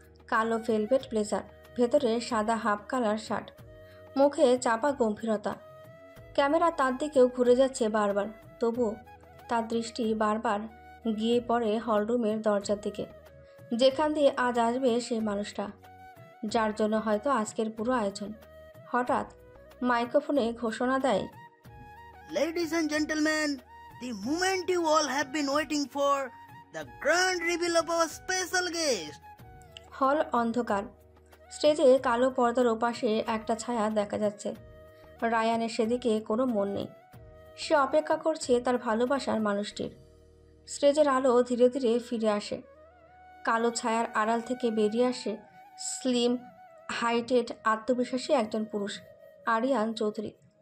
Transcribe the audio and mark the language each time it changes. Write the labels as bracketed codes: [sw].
[bn] কালো velvet blazer, ভেতরে সাদা হাফ কালার শার্ট, মুখে চাপা গম্ভীরতা। ক্যামেরা তার দিকেও ঘুরে যাচ্ছে বারবার, তবুও তার দৃষ্টি বারবার গিয়ে পড়ে হলরুমের দরজার দিকে, যেখান দিয়ে আজ আসবে সেই মানুষটা, যার জন্য হয়তো আজকের পুরো আয়োজন। হঠাৎ মাইক্রোফোনে ঘোষণা দেয়, [en] Ladies and gentlemen, the moment you all have been waiting for, the grand reveal of our special guest. [bn] হল অন্ধকার। স্টেজে কালো পর্দার ওপাশে একটা ছায়া দেখা যাচ্ছে। রায়ানের সেদিকে কোনো মন নেই। সে অপেক্ষা করছে তার ভালোবাসার মানুষটির। স্টেজের আলো ধীরে ধীরে ফিরে আসে। কালো ছায়ার আড়াল থেকে বেরিয়ে আসে স্লিম, হাইটেড, আত্মবিশ্বাসী একজন পুরুষ, আরিয়ান চৌধুরী।